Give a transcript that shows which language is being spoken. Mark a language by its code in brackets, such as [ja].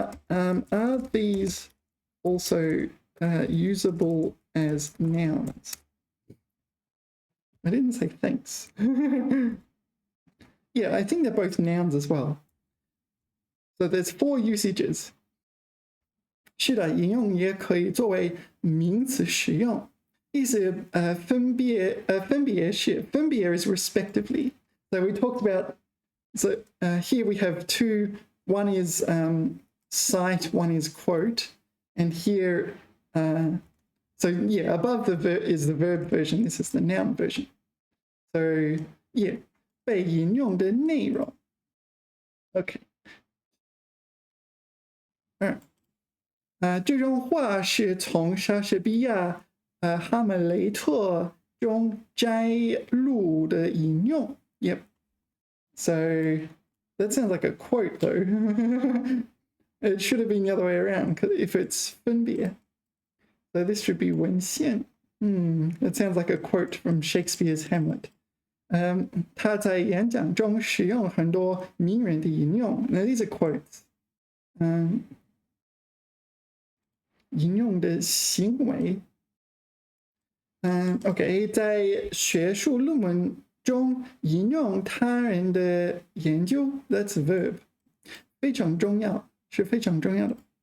[en] Are these also usable as nouns? I didn't say thanks. Yeah, I think they're both nouns as well. So there's 4 usages. [zh] 是的，引用也可以作为名词使用。意思分别是分别 [en] is respectively. So we talked about. So here we have 2. One is cite. One is quote. And here, so yeah, above is the verb version. This is the noun version. So yeah. [zh] 被引用的内容 OK 这种话是从莎士比亚哈姆雷特中摘录的引用 Yep. [en] So that sounds like a quote though. It should have been the other way around if it's 分别 So this should be 文献 That sounds like a quote from Shakespeare's Hamlet. [zh] 他在演讲中使用很多名人的引用。那 [en] these are quotes， [zh] 引用的行为。 OK， 在学术论文中引用他人的研究 ， [en] that's a verb， [zh] 非常重要，是非常重要的。